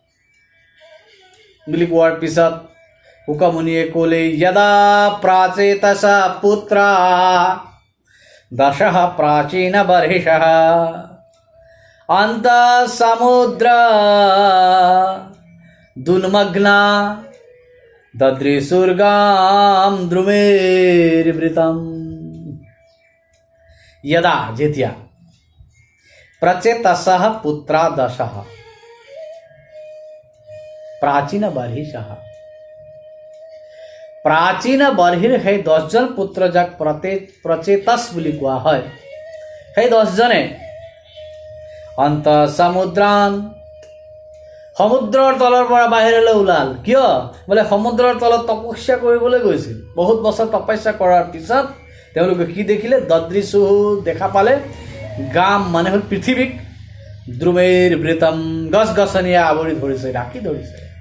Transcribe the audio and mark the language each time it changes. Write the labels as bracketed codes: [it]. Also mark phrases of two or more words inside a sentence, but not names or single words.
[as] বুলি কোৱাৰ পিছত শুকমুনিয়ে ক'লে, [sa] যদা প্ৰাচেতস পুত্ৰা দশঃ প্ৰাচীন বৰ্হিষঃ অন্তঃ সমুদ্র দুন্মগ্না দদৃশুর্গাম দ্রুমের্বৃতম। यदा যেতিয়া प्रचेतसः पुत्रा दशः प्राचीन बर्हिषः। [as] प्राचीन बर्হিৰ সেই 10জন পুত্ৰ যাক প্ৰচেতস বুলি কোৱা হয়, সেই 10জনে অন্ত সমুদ্ৰান সমুদ্ৰৰ তলৰ পৰা বাহিৰলৈ ওলাল। কিয় বোলে সমুদ্ৰৰ তলত তপস্যা কৰিবলৈ গৈছিল। বহুত বছৰ তপস্যা কৰাৰ পিছত তেওঁলোকে কি দেখিলে, দদৃশু দেখা পালে, গাম মানে হ'ল পৃথিৱীক, দ্ৰুমেৰ বৃতম গছ গছনিয়ে আৱৰি ধৰিছে, ঢাকি ধৰিছে।